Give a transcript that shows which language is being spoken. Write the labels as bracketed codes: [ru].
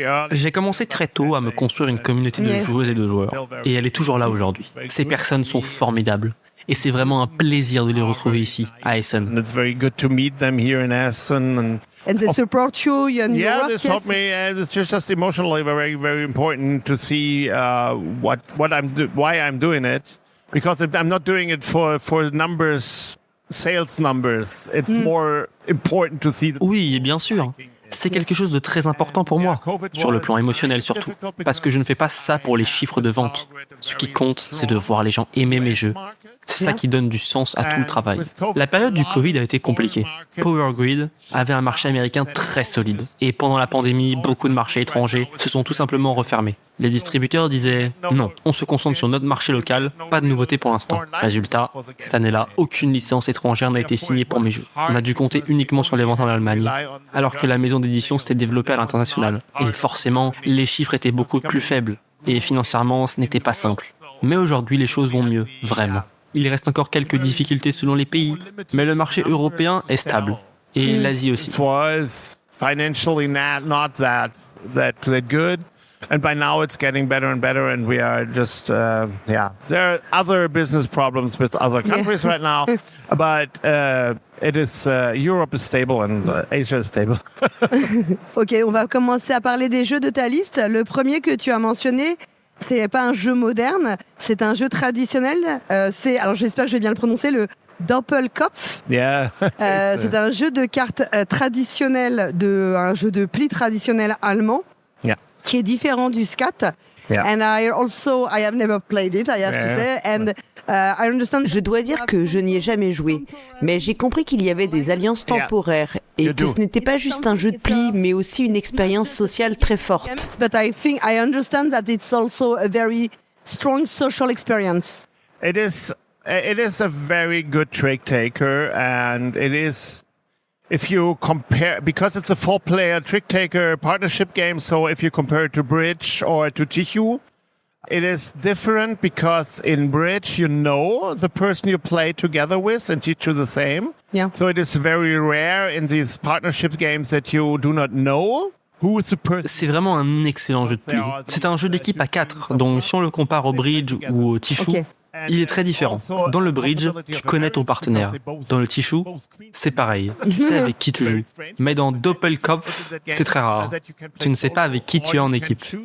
[fr] J'ai commencé très tôt à me construire une communauté de joueuses et de joueurs. Et elle est toujours là aujourd'hui. Ces personnes sont formidables. Et c'est vraiment un plaisir de les retrouver ici, à Essen. [en] It's very good to meet them here in Essen. And they support you in your work, they support me. It's just emotionally very, very important to see why I'm doing it. Because I'm not doing it for numbers, sales numbers. It's more important to see. [fr] Oui, et bien sûr. C'est quelque chose de très important pour moi, sur le plan émotionnel surtout, parce que je ne fais pas ça pour les chiffres de vente. Ce qui compte, c'est de voir les gens aimer mes jeux. C'est ça qui donne du sens à tout le travail. La période du Covid a été compliquée. Power Grid avait un marché américain très solide. Et pendant la pandémie, beaucoup de marchés étrangers se sont tout simplement refermés. Les distributeurs disaient « Non, on se concentre sur notre marché local, pas de nouveautés pour l'instant. » Résultat, cette année-là, aucune licence étrangère n'a été signée pour mes jeux. On a dû compter uniquement sur les ventes en Allemagne, alors que la maison d'édition s'était développée à l'international. Et forcément, les chiffres étaient beaucoup plus faibles. Et financièrement, ce n'était pas simple. Mais aujourd'hui, les choses vont mieux, vraiment. Il reste encore quelques difficultés selon les pays, mais le marché européen est stable. Et l'Asie aussi. [en] Financially not that good. And by now it's getting better and better, and we are just, there are other business problems with other countries right now, but it is, Europe is stable and Asia is stable. [fr] Ok, on va commencer à parler des jeux de ta liste. Le premier que tu as mentionné, c'est pas un jeu moderne, c'est un jeu traditionnel. Alors j'espère que je vais bien le prononcer, le Doppelkopf. [en] Yeah. [fr] C'est un jeu de cartes traditionnel, un jeu de pli traditionnel allemand. [en] Yeah. [fr] Qui est différent du scat. [en] Yeah. And I have never played it, I have to say. And I understand. [fr] Je dois dire que je n'y ai jamais joué, mais j'ai compris qu'il y avait des alliances temporaires et que ce n'était pas juste un jeu de pli, mais aussi une expérience sociale très forte. [en] But I understand that it's also a very strong social experience. It is a very good trick taker, and it is. If you compare, because it's a 4-player trick taker partnership game, so if you compare it to Bridge or to Tichu, It is different because in bridge, you know the person you play together with and teach you the same. Yeah. So it is very rare in these partnership games that you do not know who is the person. [fr] C'est vraiment un excellent jeu de pli. C'est un jeu d'équipe à 4, donc si on le compare au bridge ou au tichou, il est très différent. Dans le bridge, tu connais ton partenaire. Dans le tichou, c'est pareil. Tu sais avec qui tu joues. Mais dans Doppelkopf, c'est très rare. Tu ne sais pas avec qui tu es en équipe.